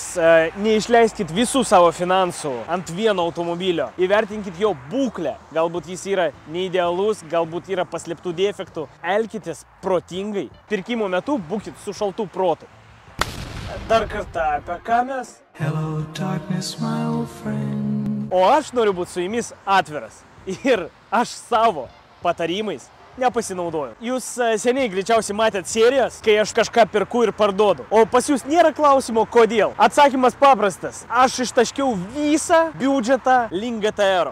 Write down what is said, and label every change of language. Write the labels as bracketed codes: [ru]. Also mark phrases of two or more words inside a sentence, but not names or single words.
[lt] Neišleiskit visų savo finansų ant vieno automobilio. Įvertinkit jo būklę. Galbūt jis yra neidealus, galbūt yra paslėptų defektų. Elkitės protingai. Pirkimo metu būkit su šaltų protų. Dar kartą apie ką mes? [en] Hello, darkness, my old friend. [lt] O aš noriu būti su jumis atviras. Ir aš savo patarimais nepasinaudoju. Jūs seniai greičiausiai matėt serijas, kai aš kažką perku ir parduodu. O pas jūs nėra klausimo, kodėl. Atsakymas paprastas. Aš ištaškiau visą biudžetą link GTR.